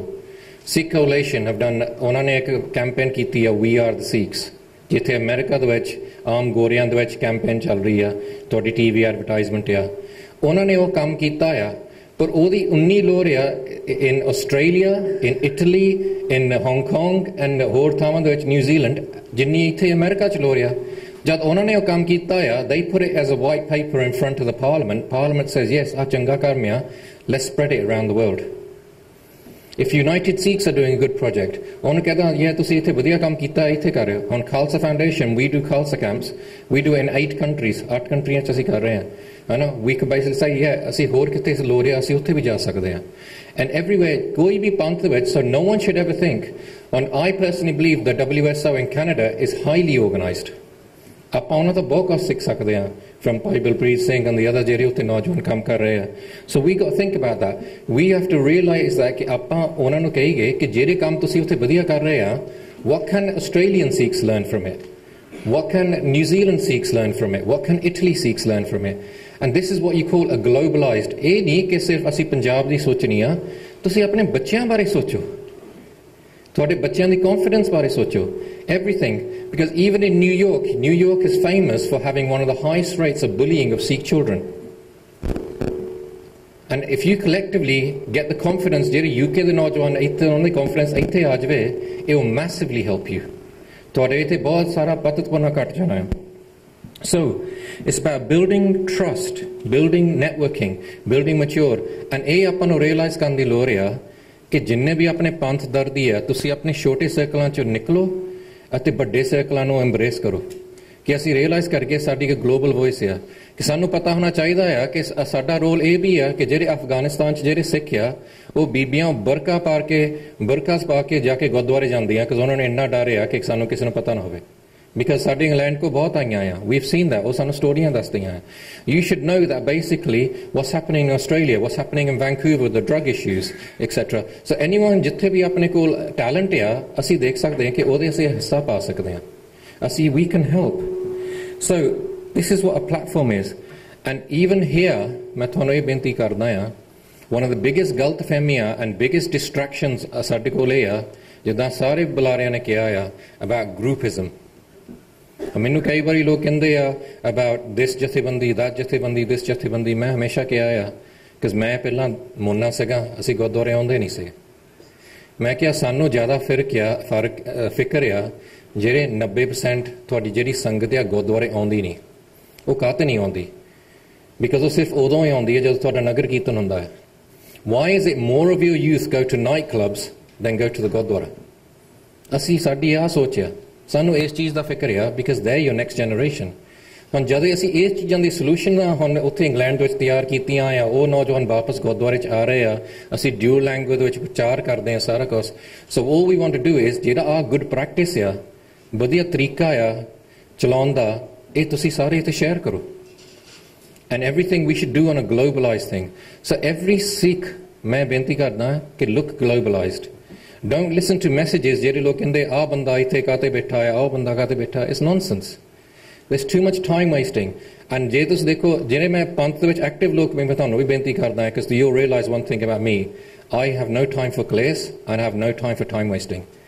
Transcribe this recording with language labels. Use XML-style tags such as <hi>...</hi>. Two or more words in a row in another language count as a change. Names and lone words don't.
<pa>ਸਿੱਖ ਕੋਅਲੀਸ਼ਨ</pa> <en>have done,</en> <pa>ਉਹਨਾਂ ਨੇ ਇੱਕ ਕੈਂਪੇਨ ਕੀਤੀ ਆ,</pa> <en>We are the Sikhs,</en> <pa>ਜਿੱਥੇ ਅਮਰੀਕਾ ਦੇ ਵਿੱਚ ਆਮ ਗੋਰਿਆਂ ਦੇ ਵਿੱਚ ਕੈਂਪੇਨ ਚੱਲ ਰਹੀ ਆ, ਤੁਹਾਡੀ</pa> <en>TV advertisement</en> <pa>ਆ, ਉਹਨਾਂ ਨੇ ਉਹ ਕੰਮ ਕੀਤਾ ਆ, ਪਰ ਉਹਦੀ ਉਨੀ ਲੋੜ ਆ</pa> <en>in Australia, in Italy, in Hong Kong and</en> <pa>ਹੋਰ ਥਾਵਾਂ ਦੇ ਵਿੱਚ, ਨਿਊਜ਼ੀਲੈਂਡ, ਜਿੰਨੀ ਇੱਥੇ ਅਮਰੀਕਾ 'ਚ ਲੋੜ ਆ। ਜਦ ਉਹਨਾਂ ਨੇ ਉਹ ਕੰਮ ਕੀਤਾ ਆ,</pa> <en>they put it as a white paper in front of the parliament. Parliament says, yes,</en> <pa>ਆਹ ਚੰਗਾ ਕੰਮ ਆ,</pa> <en>let's spread it around the world. If United Sikhs are doing a good project,</en> <pa>ਉਹਨੂੰ ਕਹਿੰਦਾ ਯਾ ਤੁਸੀਂ ਇੱਥੇ ਵਧੀਆ ਕੰਮ ਕੀਤਾ, ਇੱਥੇ ਕਰ ਰਹੇ ਹੋ। ਹੁਣ ਖਾਲਸਾ ਫਾਊਂਡੇਸ਼ਨ,</pa> <en>we do Khalsa camps, we do in 8 countries,</en> <pa>8 ਕੰਟਰੀਆਂ 'ਚ ਅਸੀਂ ਕਰ ਰਹੇ ਹਾਂ, ਹੈ ਨਾ।</pa> <en>we can basically say, yeah,</en> <pa>ਅਸੀਂ ਹੋਰ ਕਿਤੇ ਲੋੜ ਹੈ, ਅਸੀਂ ਉੱਥੇ ਵੀ ਜਾ ਸਕਦੇ ਹਾਂ।</pa> <en>and everywhere,</en> <pa>ਕੋਈ ਵੀ ਪੰਥ ਵਿੱਚ,</pa> <en>so no one should ever think, and I personally believe the WSO in Canada is highly organized.</en> <pa>ਆਪਾਂ ਉਹਨਾਂ ਤੋਂ ਬਹੁਤ ਕੁਝ ਸਿੱਖ ਸਕਦੇ ਹਾਂ, from ਭਾਈ ਬਲਪ੍ਰੀਤ ਸਿੰਘ</pa> <en>and the other</en> <pa>ਜਿਹੜੇ ਉੱਥੇ ਨੌਜਵਾਨ ਕੰਮ ਕਰ ਰਹੇ ਆ।</pa> <en>so we got to think about that. we have to realize that</en> <pa>ਕਿ ਆਪਾਂ ਉਹਨਾਂ ਨੂੰ ਕਹੀਏ ਕਿ ਜਿਹੜੇ ਕੰਮ ਤੁਸੀਂ ਉੱਥੇ ਵਧੀਆ ਕਰ ਰਹੇ ਆ,</pa> <en>what can Australian Sikhs learn from it? what can New Zealand Sikhs learn from it? what can Italy Sikhs learn from it? and this is what you call a globalized.</en> <pa>ਇਹ ਨਹੀਂ ਕਿ ਸਿਰਫ ਅਸੀਂ ਪੰਜਾਬ ਦੀ ਸੋਚਣੀ ਆ, ਤੁਸੀਂ ਆਪਣੇ ਬੱਚਿਆਂ ਬਾਰੇ ਸੋਚੋ, ਤੁਹਾਡੇ ਬੱਚਿਆਂ ਦੀ confidence ਬਾਰੇ ਸੋਚੋ,</pa> <en>everything. Because even in New York is famous for having one of the highest rates of bullying of Sikh children. And if you collectively get the confidence,</en> <pa>ਜਿਹੜੇ UK ਦੇ ਨੌਜਵਾਨ ਇੱਥੇ ਉਹਨਾਂ ਦੀ confidence ਇੱਥੇ ਆ ਜਾਵੇ,</pa> <en>it will massively help you.</en> <pa>ਤੁਹਾਡੇ ਇੱਥੇ ਬਹੁਤ ਸਾਰਾ ਪਤਤਪਨਾ ਘਟ ਜਾਣਾ ਹੈ।</pa> <en>So it's about building trust, building networking, building mature.</en> <pa>And ਇਹ ਆਪਾਂ ਨੂੰ realize ਕਰਨ ਦੀ ਲੋੜ ਆ ਕਿ ਜਿੰਨੇ ਵੀ ਆਪਣੇ ਪੰਥ ਦਰਦੀ ਆ, ਤੁਸੀਂ ਆਪਣੇ ਛੋਟੇ ਸਰਕਲਾਂ 'ਚੋਂ ਨਿਕਲੋ ਅਤੇ ਵੱਡੇ ਸਰਕਲਾਂ ਨੂੰ ਐਮਬਰੇਸ ਕਰੋ। ਕਿ ਅਸੀਂ ਰਿਅਲਾਈਜ਼ ਕਰਕੇ ਸਾਡੀ ਇੱਕ</pa> <en>global voice</en> <pa>ਆ, ਕਿ ਸਾਨੂੰ ਪਤਾ ਹੋਣਾ ਚਾਹੀਦਾ ਆ ਕਿ ਸਾਡਾ ਰੋਲ ਇਹ ਵੀ ਆ ਕਿ ਜਿਹੜੇ ਅਫਗਾਨਿਸਤਾਨ 'ਚ ਜਿਹੜੇ ਸਿੱਖ ਆ, ਉਹ ਬੀਬੀਆਂ ਬੁਰਕਾ ਪਾ ਕੇ ਜਾ ਕੇ ਗੁਰਦੁਆਰੇ ਜਾਂਦੀਆਂ, ਕਿ ਉਹਨਾਂ ਨੂੰ ਇੰਨਾ ਡਰ ਆ ਕਿ ਸਾਨੂੰ ਕਿਸੇ ਨੂੰ ਪਤਾ ਨਾ ਹੋਵੇ। because ਸਾਡੇ ਇੰਗਲੈਂਡ ਕੋ ਬਹੁਤ ਆਈਆਂ ਆ,</pa> <en>we've seen that,</en> <pa>ਉਹ ਸਾਨੂੰ ਸਟੋਰੀਆਂ ਦੱਸਦੀਆਂ ਆ.</pa> <en>You should know that basically what's happening in Australia, what's happening in Vancouver, the drug issues, etc. So anyone</en> <pa>ਜਿੱਥੇ ਵੀ ਆਪਣੇ ਕੋਲ ਟੈਲੈਂਟ ਆ, ਅਸੀਂ ਦੇਖ ਸਕਦੇ ਹਾਂ ਕਿ ਉਹਦੇ ਅਸੀਂ ਹਿੱਸਾ ਪਾ ਸਕਦੇ ਹਾਂ.</pa> <en>ਅਸੀਂ we can help. So this is what a platform is. And even here,</en> <pa>ਮੈਂ ਤੁਹਾਨੂੰ ਇਹ ਬੇਨਤੀ ਕਰਦਾ ਆ,</pa> <en>one of the biggest</en> <pa>ਗਲਤਫਹਿਮੀਆਂ</pa> <en>and biggest distractions</en> <pa>ਸਾਡੇ ਕੋਲ ਇਹ ਆ, ਜਿੱਦਾਂ ਸਾਰੇ ਬੁਲਾਰਿਆਂ ਨੇ ਕਿਹਾ ਆ,</pa> <en>about groupism.</en> <pa>ਮੈਨੂੰ ਕਈ ਵਾਰੀ ਲੋਕ ਕਹਿੰਦੇ ਆ</pa> <en>about this</en> <pa>ਜਥੇਬੰਦੀ, that ਜਥੇਬੰਦੀ, this ਜਥੇਬੰਦੀ. ਮੈਂ ਹਮੇਸ਼ਾ ਕਿਹਾ ਆ ਕਿ ਮੈਂ ਪਹਿਲਾਂ ਮੋਨਾ ਸੀਗਾ, ਅਸੀਂ ਗੁਰਦੁਆਰੇ ਆਉਂਦੇ ਨਹੀਂ ਸੀ. ਮੈਂ ਕਿਹਾ ਸਾਨੂੰ ਜ਼ਿਆਦਾ ਫਿਕਰ ਆ ਜਿਹੜੇ 90% ਤੁਹਾਡੀ ਜਿਹੜੀ ਸੰਗਤ ਆ ਗੁਰਦੁਆਰੇ ਆਉਂਦੀ ਨਹੀਂ. ਉਹ ਕਾਹਤੇ ਨਹੀਂ ਆਉਂਦੀ? ਬਿਕਾਜ਼ ਉਹ ਸਿਰਫ ਉਦੋਂ ਹੀ ਆਉਂਦੀ ਹੈ ਜਦੋਂ ਤੁਹਾਡਾ ਨਗਰ ਕੀਰਤਨ ਹੁੰਦਾ ਹੈ.</pa> <en>Why is it more of your youth go to night clubs than go to the ਗੁਰਦੁਆਰਾ?</en> <pa>ਅਸੀਂ ਸਾਡੀ ਆਹ ਸੋਚਿਆ, ਸਾਨੂੰ ਇਸ ਚੀਜ਼ ਦਾ ਫਿਕਰ ਆ ਬਿਕਾਜ਼</pa> <en>they're your next generation.</en> <pa>ਹੁਣ ਜਦੋਂ ਅਸੀਂ ਇਸ ਚੀਜ਼ਾਂ ਦੀ ਸੋਲੂਸ਼ਨ ਹੁਣ ਉੱਥੇ ਇੰਗਲੈਂਡ ਵਿੱਚ ਤਿਆਰ ਕੀਤੀਆਂ ਆ, ਉਹ ਨੌਜਵਾਨ ਵਾਪਸ ਗੁਰਦੁਆਰੇ 'ਚ ਆ ਰਹੇ ਆ, ਅਸੀਂ ਡਿਊ ਲੈਂਗੁਏਜ ਵਿੱਚ ਪ੍ਰਚਾਰ ਕਰਦੇ ਆ ਸਾਰਾ ਕੁਛ. ਸੋ</pa> <en>all we want to do is</en> <pa>ਜਿਹੜਾ ਆਹ</pa> <en>good practice</en> <pa>ਆ, ਵਧੀਆ ਤਰੀਕਾ ਆ ਚਲਾਉਣ ਦਾ, ਇਹ ਤੁਸੀਂ ਸਾਰੇ ਇੱਥੇ ਸ਼ੇਅਰ ਕਰੋ.</pa> <en>And everything we should do on a globalized thing. So every Sikh,</en> <pa>ਮੈਂ ਬੇਨਤੀ ਕਰਨਾ ਹੈ ਕਿ</pa> <en>look globalized. Don't listen to messages</en> <pa>ਜਿਹੜੇ ਲੋਕ ਕਹਿੰਦੇ ਆ ਬੰਦਾ ਇੱਥੇ ਕਾਤੇ ਬੈਠਾ ਹੈ, ਉਹ ਬੰਦਾ ਕਾਤੇ ਬੈਠਾ ਹੈ.</pa> <en>It's nonsense. There's too much time wasting.</en> <pa>And ਜੇ ਤੁਸੀਂ ਦੇਖੋ ਜਿਹੜੇ ਮੈਂ ਪੰਥ ਦੇ ਵਿੱਚ ਐਕਟਿਵ ਲੋਕ ਮੈਂ ਤੁਹਾਨੂੰ ਵੀ ਬੇਨਤੀ ਕਰਦਾ ਹਾਂ,</pa> <en>because you'll realize one thing about me, I have no time for ਕਲੇਸ਼ and I have no time for time wasting.</en>